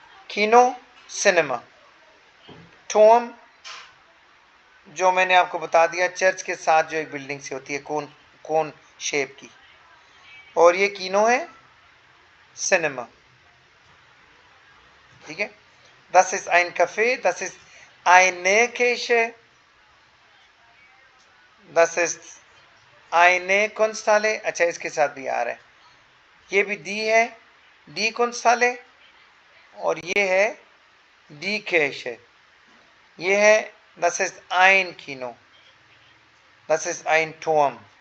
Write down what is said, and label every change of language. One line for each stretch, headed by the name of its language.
Hindi: कीनो, cinema. Tomé जो मैंने आपको बता दिया, चर्च के साथ जो एक बिल्डिंग सी होती है कोन शेप की, और ये कीनो है, सिनेमा, ठीक है।
German: Das ist ein Café, das ist eine Kirche, das ist eine Kunsthalle।
Hindi: अच्छा, इसके साथ भी आ रहा है, ये भी डी है, डी Kunsthalle, और ये है डी Kirche। ये है
German: das ist ein Kino, das ist ein Turm।